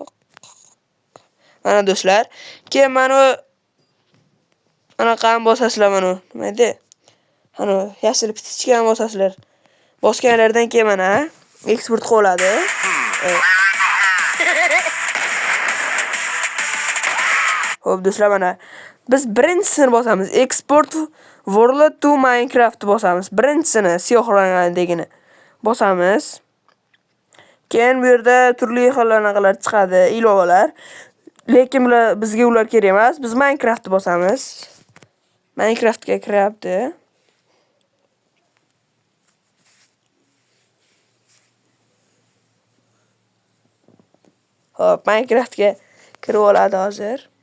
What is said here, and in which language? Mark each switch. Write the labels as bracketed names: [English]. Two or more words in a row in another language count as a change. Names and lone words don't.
[Uzbek] Mana do'stlar, keyin mana qani bosasizlar mana. Nima edi? Ana yashil pitichkani bosasizlar. Bosganlardan keyin mana eksport qiladi. Xo'p do'stlar, mana biz birinchisini bosamiz. [English] Export World to Minecraft [Uzbek] bosamiz. Birinchisini siyoh rangdagini bosamiz. Keyin bu yerda turli xil anaqalar chiqadi, ilovalar. Lekin bizga ular kerak emas. Biz Minecraftni bosamiz. Minecraftga kiryapti. Hop, Minecraftga kirib oladi hozir.